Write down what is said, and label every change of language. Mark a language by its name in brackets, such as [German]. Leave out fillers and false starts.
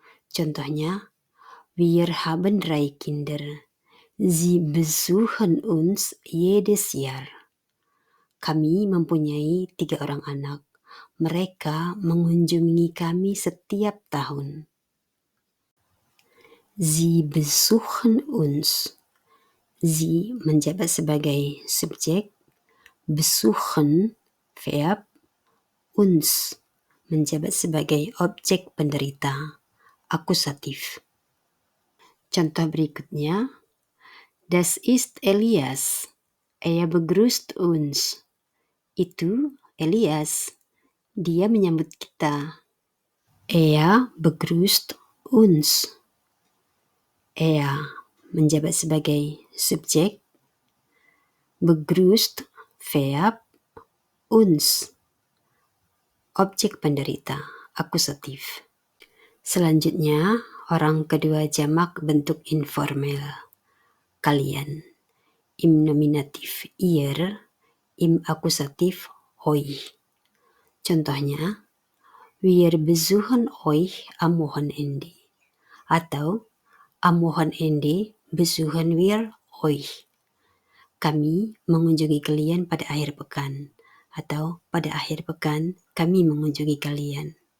[Indonesian] Contohnya, [German] wir haben 3 Kinder. Sie besuchen uns jedes Jahr. [Indonesian] Kami mempunyai 3 orang anak. Mereka mengunjungi kami setiap tahun. [German] Sie besuchen uns. [Indonesian] Sie menjabat sebagai subjek, besuchen verb, uns menjabat sebagai objek penderita, akusatif. Contoh berikutnya, [German] das ist Elias. Er begrüßt uns. [Indonesian] Itu Elias. Dia menyambut kita. [German] Er begrüßt uns. [Indonesian] Er menjabat sebagai subjek, begrüßt verb, uns objek penderita, akusatif. Selanjutnya, orang kedua jamak bentuk informel. Kalian. Im nominatif ihr, im akusatif euch. Contohnya, [German] Wir besuchen euch am Wochenende. [Indonesian] Atau [German] am Wochenende besuchen wir euch. [Indonesian] Kami mengunjungi kalian pada akhir pekan. Atau pada akhir pekan kami mengunjungi kalian.